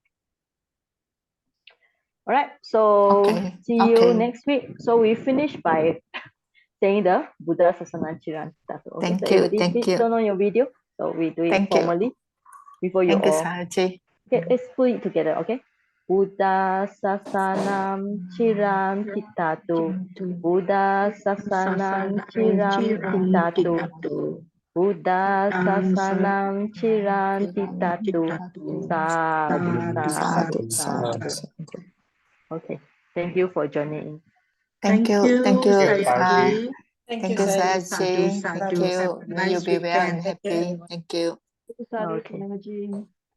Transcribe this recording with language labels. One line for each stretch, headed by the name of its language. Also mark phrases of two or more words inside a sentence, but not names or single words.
English: All right, so Okay, see you okay. next week. So we finish by saying the
Pali: Buddha Sasana Chiran.
English: Okay, Thank so you, everybody thank please you. turn on your video. So we do it Thank you. formally before you Thank you, all. Sahaji. Okay, let's put it together, okay?
Pali: Buddha Sasanam Chiram Titatu. Buddha Sasanam Chiram Titatu. Buddha Sasanam Chiram Titatu. Sadhu, sadhu, sadhu.
English: Okay, thank you for joining in. Thank you, Thank you, Sahaji. Thank thank you, you, Sahaji. Sahaji. Sadhu, Thank sadhu. you. Have a May you nice be well and weekend. happy. Thank you. Okay.